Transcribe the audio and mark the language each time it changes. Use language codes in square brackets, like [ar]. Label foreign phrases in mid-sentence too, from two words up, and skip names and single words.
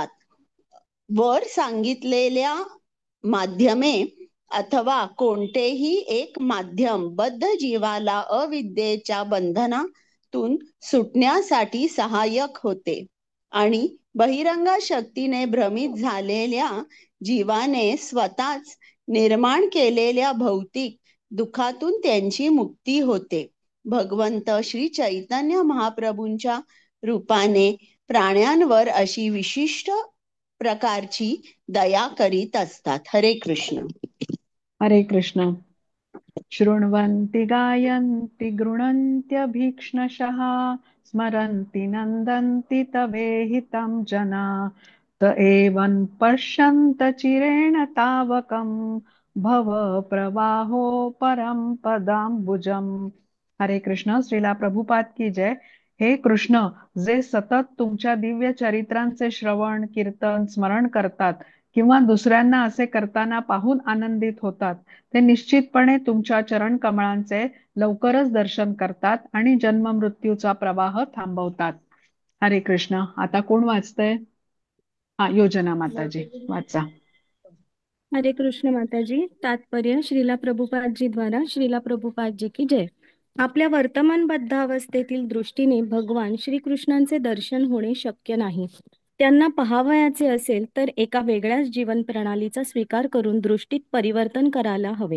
[mr] वर सांगितलेल्या माध्यमे अथवा कोणतेही एक माध्यम बद्ध जीवाला अविद्येच्या बंधना तून सुटण्यासाठी सहाय्यक होते आणि बहिरंग शक्तीने भ्रमित झालेल्या जीवाने स्वतःच निर्माण केलेल्या भौतिक दुःखातून त्यांची मुक्ती होते. भगवंत श्री चैतन्य महाप्रभूंच्या रूपाने प्राण्यांवर अशी विशिष्ट प्रकारची दया करीत असतात. हरे कृष्ण. हरे कृष्ण. [sa] शृण्वन्ति गायन्ति गृह्णन्त्यभीक्ष्णशः स्मरन्ति नन्दन्ति तवेहितं जना त एवं पश्यन्त चिरेण तावकं भव प्रवाहो परम पदाम्बुजम. [mr] हरे कृष्ण. [hi] श्रीला प्रभुपाद की जय. [mr] हे कृष्ण, जे सतत तुमच्या दिव्य चरित्रांचे श्रवण, कीर्तन, स्मरण करतात किंवा दुसऱ्यांना असे करताना पाहून आनंदित होतात, ते निश्चितपणे तुमच्या चरण कमळांचे लवकरच दर्शन करतात आणि जन्म मृत्यूचा प्रवाह थांबवतात. हरे कृष्ण. आता कोण वाचतंय? योजना माताजी वाचा. हरे कृष्ण माताजी. तात्पर्य श्रीला प्रभुपादजी द्वारा [hi] श्रीला प्रभुपादजी की जय. [mr] आपल्या वर्तमान बद्धावस्थेतील दृष्टीने भगवान श्रीकृष्णांचे दर्शन होणे शक्य नाही. त्यांना पहावयाचे असेल तर एका वेगळ्याच जीवन प्रणालीचा स्वीकार करून दृष्टीत परिवर्तन करायला हवे.